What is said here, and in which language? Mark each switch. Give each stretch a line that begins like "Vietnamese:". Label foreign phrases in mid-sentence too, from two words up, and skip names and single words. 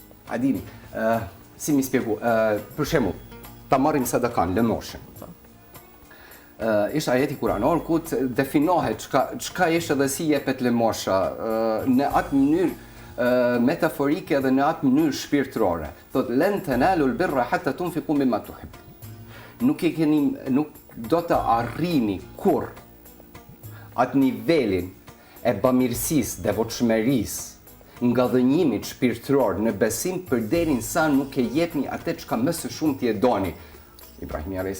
Albanian: A dini, si mi spjegu, për shembull, ta marrim sadakan, lëmoshën. Ishte ajeti kuranor ku të definohet çka është dhe si jepet lëmosha në atë mënyrë metaforike dhe në atë mënyrë shpirtërore.
Arabic: Thot لن تنالوا البر حتى تنفقوا مما تحبون.
Albanian: Nuk do të arrini kur atë nivelin e bamirësisë, devotshmërisë, nga dhënjimit shpirtëror në besim përderin sa nuk e jepni atë çka më së shumti e doni. Ibrahimi a.s.